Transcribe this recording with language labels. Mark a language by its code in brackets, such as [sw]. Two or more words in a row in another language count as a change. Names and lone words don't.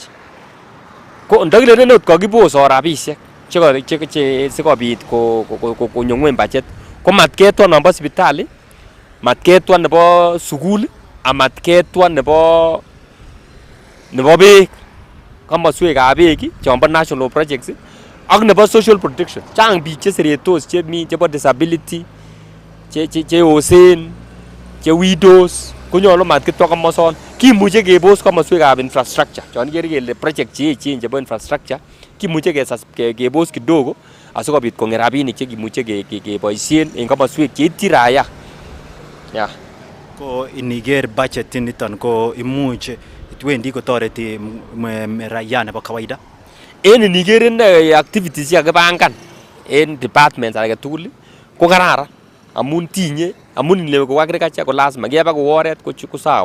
[kln] Ko ndakilelen ot kakibos rabisiek che sikobit konyo ng'weny budget ko matketwa nombo sipitali, matketwa nebo sukul, amatketwa nebo beek, komoswekab beek chombo [en] national projects [kln] ak nebo [en] social protection. [kln] Chang biik cheseretos chemi chebo disability, che osen, che widows, konyolu matketwa komoson. Kimuche kebos komoswekab infrastructure. Chon ikere kele project cheechen chebo infrastructure kimuche kebos kidogo asikobit kong'et rabinik chekimuche keboisien en komoswek cheityin raia. Yeah. Ko iniger budget niton ko imuch itwendi kotoreti raia nebo kawaida. En iniger activities chekakipangan en departments alak tugul ko kararan amun ile ko agriculture ko lazima keba ko oret ko sawa.